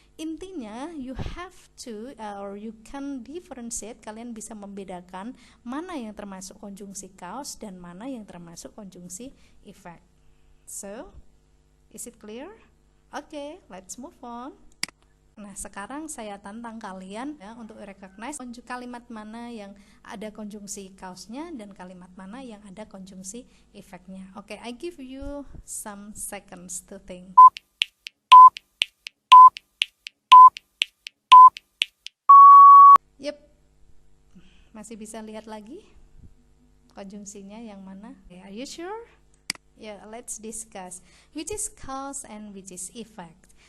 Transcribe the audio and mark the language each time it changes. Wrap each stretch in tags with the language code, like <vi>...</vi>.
<id>Intinya</id> <en>you have to or you can differentiate,</en> <id>kalian bisa membedakan mana yang termasuk konjungsi cause dan mana yang termasuk konjungsi effect.</id> <en>So, is it clear? Okay, let's move on.</en> <id>Nah, sekarang saya tantang kalian ya untuk recognize kalimat mana yang ada konjungsi cause-nya dan kalimat mana yang ada konjungsi efeknya.</id> <en>Oke, I give you some seconds to think. Yep.</en> <id>Masih bisa lihat lagi konjungsinya yang mana?</id> <en>Are you sure? Yeah, let's discuss which is cause and which is effect.</en>